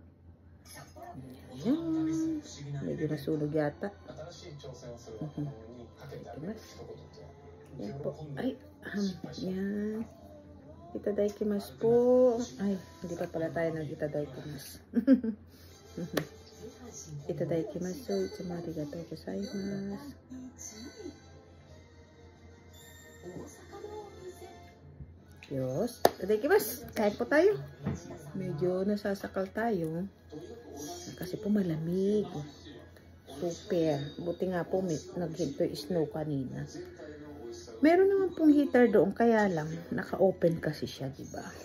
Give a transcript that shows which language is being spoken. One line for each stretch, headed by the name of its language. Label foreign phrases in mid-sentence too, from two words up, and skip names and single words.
Filipino: Ayan. Medyo nasunog yata. Yan po. Ay, ham. Yan. Itadaikimasu po. Ay, hindi pa pala tayo nag-itadaikimasu. Itadaikimasu.
Japanese: いつもありがとうございます.
Filipino: Diyos. Itadaikimasu. Kain po tayo. Medyo nasasakal tayo. Kasi po malamig. Super. Buti nga po naghinto snow kanina. Meron naman pong heater doon, kaya lang, naka-open kasi siya, diba?